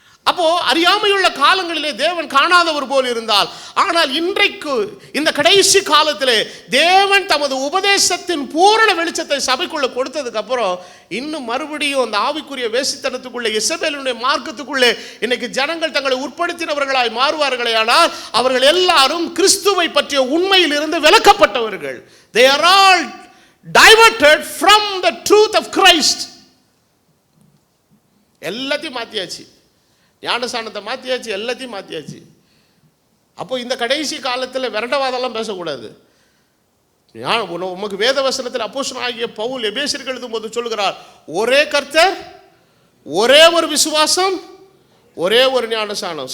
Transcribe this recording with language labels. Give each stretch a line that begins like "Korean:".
Tamil: அப்போ அறியாமையுள்ள காலங்களிலே தேவன் காணாதவர் போல் இருந்தால், ஆனால் இன்றைக்கு இந்த கடைசி காலத்திலே தேவன் தமது உபதேசத்தின் பூரண வெளிச்சத்தை சபைக்குள்ள கொடுத்ததுக்கு அப்புறம் இன்னும் மறுபடியும் அந்த ஆவிக்குரிய வேசித்தனத்துக்குள்ளே எசபேலுடைய மார்க்கத்துக்குள்ளே இன்னைக்கு ஜனங்கள் தங்களை உட்படுத்தினவர்களாய் மாறுவார்களே. ஆனால் அவர்கள் எல்லாரும் கிறிஸ்துவை பற்றிய உண்மையில் இருந்து விலக்கப்பட்டவர்கள்.
English: They are all diverted from the truth of Christ.
Tamil: எல்லாத்தையும் மாத்தியாச்சு, ஞானஸ்தானத்தை மாற்றியாச்சு, எல்லாத்தையும் மாற்றியாச்சு. அப்போ இந்த கடைசி காலத்தில் விரண்டவாதெல்லாம் பேசக்கூடாது. உமக்கு வேத வசனத்தில் அப்போஸ்தலனாகிய பவுல் எபேசியருக்கு எழுதும்போது சொல்லுகிறார், ஒரே கர்த்தர், ஒரே ஒரு விசுவாசம், ஒரே ஒரு ஞானஸ்நானம்.